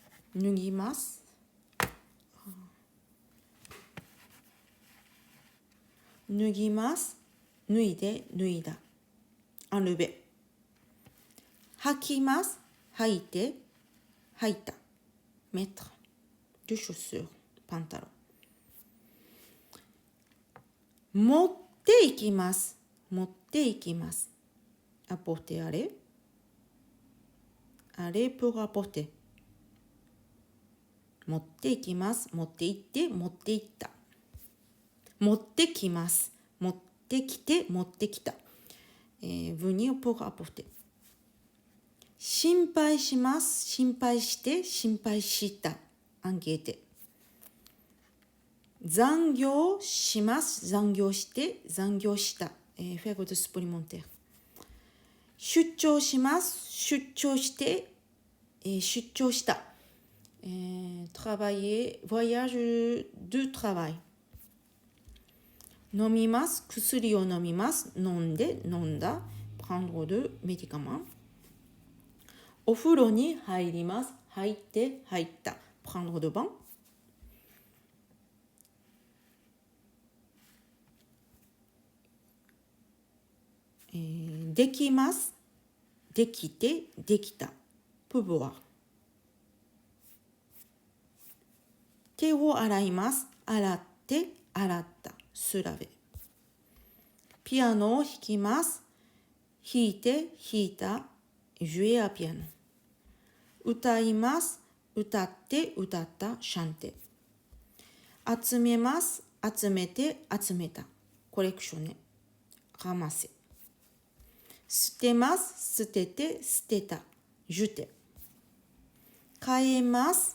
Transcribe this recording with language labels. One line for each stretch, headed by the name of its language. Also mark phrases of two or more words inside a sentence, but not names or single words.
Japanese: 脱ぎます。脱ぎます。脱いで、脱いだ。enlever。履きます。履いて、履いた。
French: mettre。de chaussures。
Japanese: パンタロン。持っていきます。持っていきます。
French: apporter aller。aller pour apporter。
Japanese: 持っていきます。持って行って、持って行った。持ってきます。持ってきて、持ってきた。
French: venir pour apporter。
Japanese: 心配します。心配して、心配した。enquêter。残業します。残業して、残業した。
French: faire de supplémentaire。
Japanese: 出張します。出張して、出張した。
French: travailler、voyage de travail。
Japanese: 飲みます。薬を飲みます。飲んで、飲んだ。
French: prendre de médicaments。
Japanese: お風呂に入ります。入って、入った。
French: prendre de bain。
Japanese: できます。できて、できた。pouvoir。手を洗います。洗って、洗った。
French: se laver。
Japanese: ピアノを弾きます。弾いて、弾いた。
French: jouer à piano。
Japanese: 歌います。歌って、歌った。chanter。集めます。集めて、集めた。コレクショネ。ramasser。捨てます。捨てて、捨てた。jeter。変えます。